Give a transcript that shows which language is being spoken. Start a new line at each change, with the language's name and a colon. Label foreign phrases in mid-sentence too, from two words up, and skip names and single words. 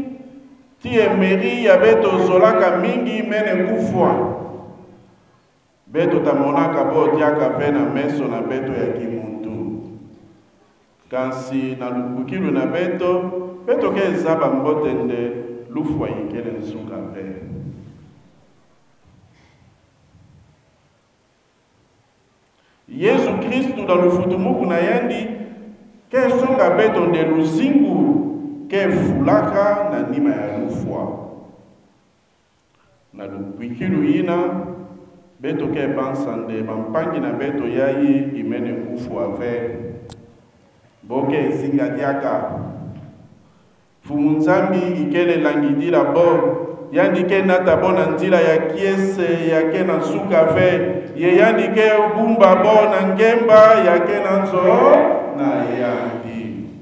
Kongo: ti Emery ya beto zolaka mingi mene kufwa beto tamonaka bo diaka ve na meso na beto ya kimuntu kansi na lubukilu na beto ke zaba mbotende lufwa yikele nsuka ve. Yesu Kristu
French: dans le
Kongo: futumuku na yandi ke songa beto nde luzingu ke fulaka na nima ya lufwa na lubukilu yina beto ke bansande bampangi na beto yayi imene kufu ave boke zinga diaka fumunzambi ikele langidila bo yandi ke nata bona nzila ya kiese ya ke na suka ve ye yandi ke bumba bo na ngemba ya ke na nzo na yandi